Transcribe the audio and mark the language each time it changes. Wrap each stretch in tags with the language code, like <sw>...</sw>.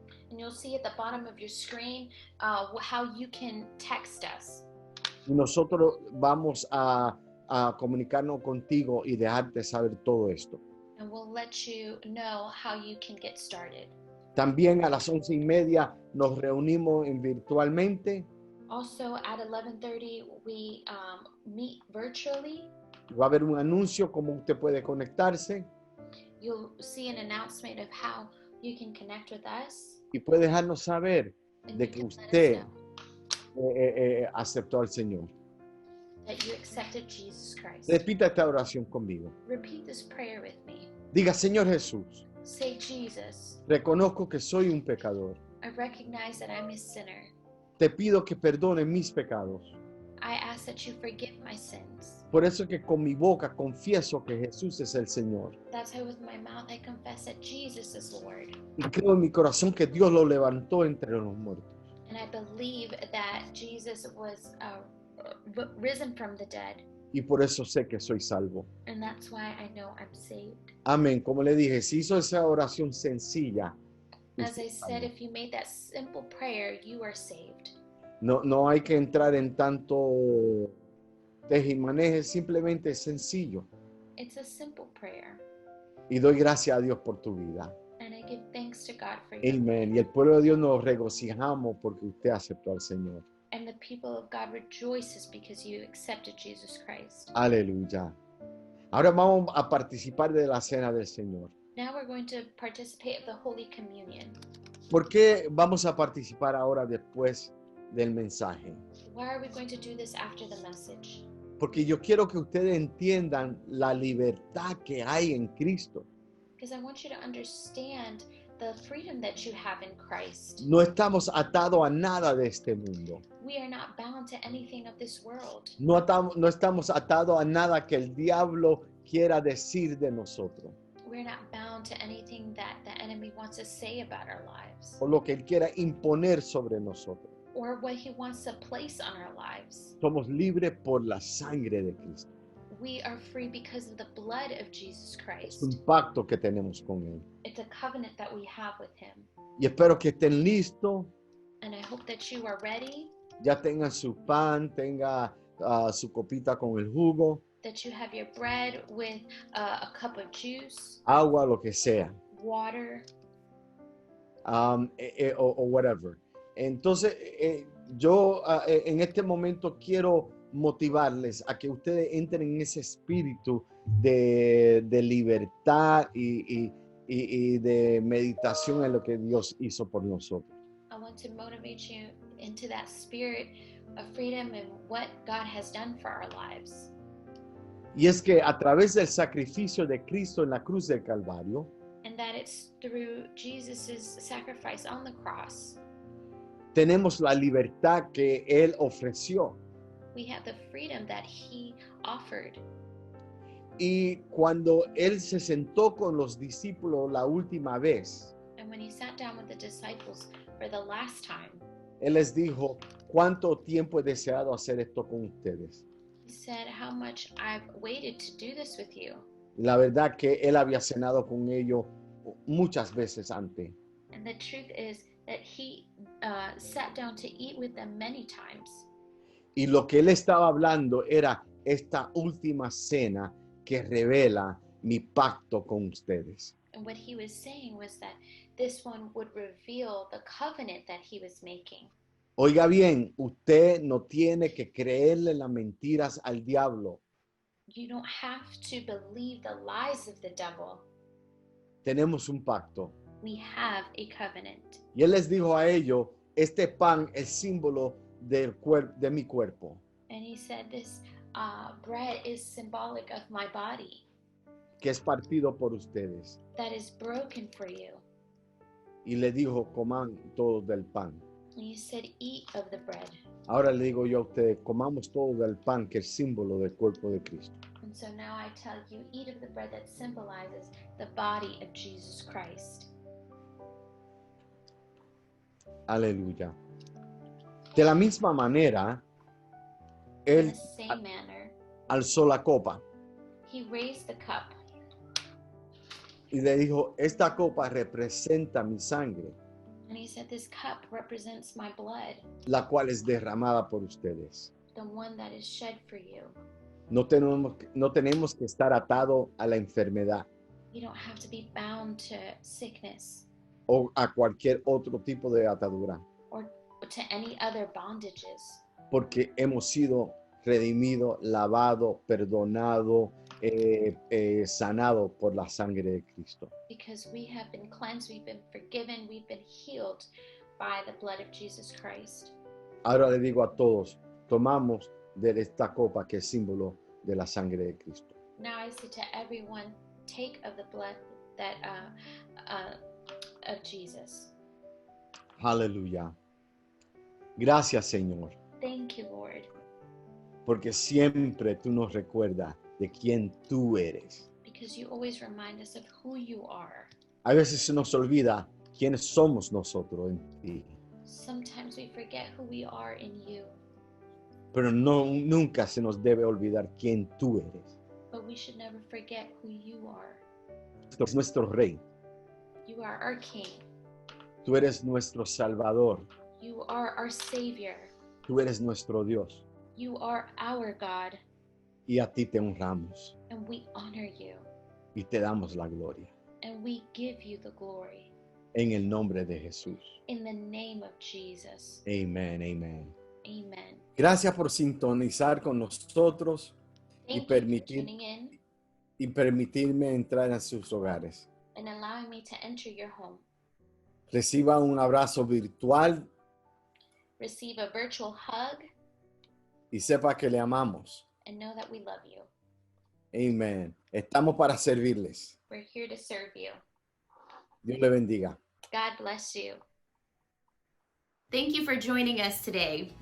<en>And you'll see at the bottom of your screen how you can text us.</en> <es>Y nosotros vamos a comunicarnos contigo y dejarte saber todo esto.</es> <en>And we'll let you know how you can get started.</en> <es>También a las 11:30 nos reunimos virtualmente.</es> <en>Also at 11:30 we meet virtually.</en> <es>Va a haber un anuncio cómo usted puede conectarse</es> <en>You'll see an announcement of how you can connect with us.</en> <es>y puede dejarnos saber</es> <en>And</en> <es>de</es> <en>you</en> <es>que</es> <en>can let us</en> <es>usted</es> <en>know</en> <es>aceptó al Señor.</es> <en>that you accepted Jesus Christ.</en> <es>Repita esta oración conmigo.</es> <en>Repeat this prayer with me.</en> <es>Diga, Señor Jesús,</es> <en>Say, Jesus,</en> <es>reconozco que soy un pecador.</es> <en>I recognize that I'm a sinner.</en> <es>Te pido que perdone mis pecados.</es> <en>I ask that you forgive my sins.</en> <es>Por eso que con mi boca confieso que Jesús es el Señor.</es> <en>That's why with my mouth I confess that Jesus is Lord.</en> <es>Y creo en mi corazón que Dios lo levantó entre los muertos.</es> <en>And I believe that Jesus was risen from the dead.</en> <es>Y por eso sé que soy salvo.</es> <en>And that's why I know I'm saved.</en> <es>Amén. Como le dije, si hizo esa oración sencilla,</es> <en>As</en> <es>usted</es> <en>I</en> <es>es</es> <en>said,</en> <es>salvo.</es> <en>if you made that simple prayer, you are saved.</en> <es>No hay que entrar en tanto tejimaneje, simplemente es sencillo.</es> <en>It's a simple prayer.</en> <es>Y doy gracias a Dios por tu vida.</es> <en>And I give thanks to God for you.</en> <es>Amén. Y el pueblo de Dios nos regocijamos porque usted aceptó al Señor.</es> <en>And the people of God rejoices because you accepted Jesus Christ.</en> <es>Aleluya. Ahora vamos a participar de la cena del Señor.</es> <en>Now we're going to participate of the Holy Communion.</en> <es>¿Por qué vamos a participar ahora después del mensaje?</es> <en>Why are we going to do this after the message?</en> <es>Porque yo quiero que ustedes entiendan la libertad que hay en Cristo.</es> <en>Because I want you to understand the freedom that you have in Christ.</en> <es>No estamos atados a nada de este mundo.</es> <en>We are not bound to anything of this world.</en> <es>No estamos atados a nada que el diablo quiera decir de nosotros.</es> <en>We're not bound to anything that the enemy wants to say about our lives</en> <es>O lo que él quiera imponer sobre nosotros.</es> <en>or what he wants to place on our lives.</en> <es>Somos libres por la sangre de Cristo.</es> <en>We are free because of the blood of Jesus</en> <es>Es</es> <en>Christ.</en> <es>un pacto que tenemos con él.</es> <en>It's a covenant that we have with him.</en> <es>Y espero que estén listos,</es> <en>And I hope that you are ready,</en> <es>ya tengan su pan, tenga su copita con el jugo,</es> <en>that you have your bread with a cup of juice,</en> <es>agua, lo que sea,</es> <en>water, o whatever.</en> <es>Entonces, yo en este momento quiero motivarles a que ustedes entren en ese espíritu de libertad y de meditación en lo que Dios hizo por nosotros.</es> <en>I want to motivate you into that spirit of freedom and what God has done for our lives.</en> <es>Y es que a través del sacrificio de Cristo en la cruz del Calvario,</es> <en>And that it's through Jesus' sacrifice on the cross,</en> <es>tenemos la libertad que Él ofreció.</es> <en>we have the freedom that he offered.</en> <es>Y cuando Él se sentó con los discípulos la última vez,</es> <en>And when he sat down with the disciples for the last time,</en> <es>Él les dijo, ¿cuánto tiempo he deseado hacer esto con ustedes?</es> <en>he said, how much I've waited to do this with you.</en> <es>La verdad que Él había cenado con ellos muchas veces antes.</es> <en>And the truth is that he sat down to eat with them many times.</en> <es>Y lo que Él estaba hablando era esta última cena que revela mi pacto con ustedes.</es> <en>And what he was saying was that this one would reveal the covenant that he was making.</en> <es>Oiga bien, usted no tiene que creerle las mentiras al diablo.</es> <en>You don't have to believe the lies of the devil.</en> <es>tenemos un pacto.</es> <en>We have a covenant.</en> <es>Y él les dijo a ellos, este pan es símbolo de mi cuerpo,</es> <en>And he said, this bread is symbolic of my body</en> <es>que es partido por ustedes.</es> <en>that is broken for you.</en> <es>Y le dijo, coman todos del pan.</es> <en>And he said, eat of the bread.</en> <es>Ahora le digo yo a ustedes, comamos todos del pan, que es símbolo del cuerpo de Cristo.</es> <en>And so now I tell you, eat of the bread that symbolizes the body of Jesus Christ.</en> <es>Aleluya. De la misma manera,</es> <en>In</en> <es>él</es> <en>the same manner,</en> <es>alzó la copa</es> <en>he raised the cup</en> <es>y le dijo, esta copa representa mi sangre,</es> <en>and he said, this cup represents my blood,</en> <es>la cual es derramada por ustedes.</es> <en>the one that is shed for you.</en> <es>No tenemos que estar atados a la enfermedad</es> <en>You don't have to be bound to sickness</en> <es>o a cualquier otro tipo de atadura,</es> <en>or to any other bondages,</en> <es>porque hemos sido redimidos, lavados, perdonados, sanados por la sangre de Cristo.</es> <en>because we have been cleansed, we've been forgiven, we've been healed by the blood of Jesus Christ.</en> <es>Ahora le digo a todos, tomamos de esta copa que es símbolo de la sangre de Cristo.</es> <en>Now I say to everyone, take of the blood that of Jesus.</en> <es>Aleluya. Gracias, Señor,</es> <en>Thank you, Lord,</en> <es>porque siempre tú nos recuerdas de quién tú eres.</es> <en>because you always remind us of who you are.</en> <es>A veces se nos olvida quiénes somos nosotros en ti,</es> <en>Sometimes we forget who we are in you,</en> <es>pero nunca se nos debe olvidar quién tú eres.</es> <en>but we should never forget who you are.</en> <es>Tú eres nuestro Rey,</es> <en>You are our King.</en> <es>tú eres nuestro Salvador,</es> <en>You are our Savior.</en> <es>tú eres nuestro Dios</es> <en>You are our God,</en> <es>y a ti te honramos</es> <en>and we honor you,</en> <es>y te damos la gloria.</es> <en>and we give you the glory.</en> <es>En el nombre de Jesús.</es> <en>In the name of Jesus.</en> <es>Amén, amén.</es> <en>Amen.</en> <es>Gracias por sintonizar con nosotros</es> <en>Thank you for</en> <es>permitir-</es> <en>tuning in</en> <es>y permitirme entrar en sus hogares.</es> <en>and allowing me to enter your home.</en> <es>Reciba un abrazo virtual</es> <en>Receive a virtual hug</en> <es>y sepa que le amamos.</es> <en>and know that we love you.</en> <es>Amén. Estamos para servirles.</es> <en>We're here to serve you.</en> <es>Dios le bendiga.</es> <en>God bless you. Thank you for joining us today.</en>